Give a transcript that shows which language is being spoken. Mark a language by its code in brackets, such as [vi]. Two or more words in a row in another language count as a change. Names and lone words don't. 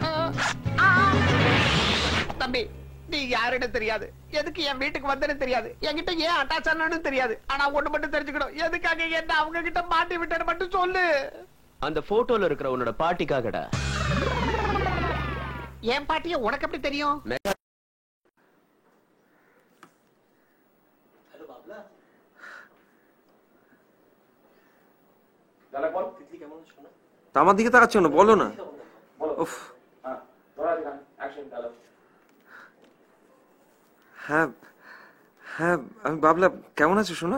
[ta] தம்பி, நீ யாருன்னு தெரியாது, எதுக்கு என் வீட்டுக்கு வந்தேன்னு தெரியாது, என்கிட்ட ஏன் அட்டாச் ஆனு தெரியாது. ஆனா ஒண்ணு மட்டும் தெரிஞ்சுக்கணும், எதுக்காக என்ன அவங்க கிட்ட மாட்டி விட்டேன்னு மட்டும் சொல்லு. அந்த போட்டோல இருக்கிற உன்னோட பாட்டிக்காகடா. என் பாட்டிய உனக்கு எப்படி தெரியும்? [bn] আমার দিকে তাকাচ্ছ না, বলো না। উফ, হ্যাঁ হ্যাঁ, আমি বাবলা। কেমন আছো সোনা?